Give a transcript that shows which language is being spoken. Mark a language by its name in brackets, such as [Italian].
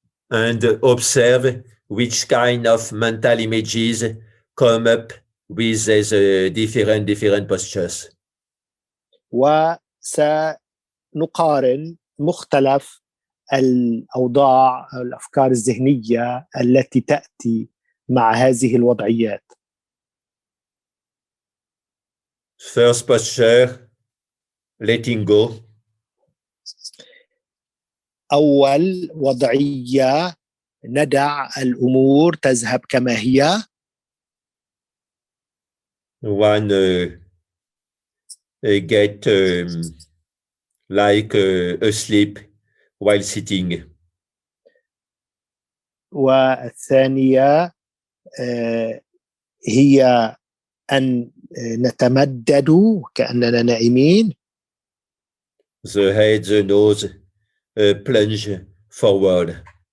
[English] And observe which kind of mental images come up with these different postures. [Arabic] وسنقارن مختلف الأوضاع الأفكار الذهنية التي تأتي مع هذه الوضعيات. [English] First posture, letting go. [Arabic] أول وضعية ندع الأمور تذهب كما هي. [English] One get like asleep while sitting. [Arabic] والثانية هي أن نتمدد كأننا نائمين. [English] The head, the nose plunge forward.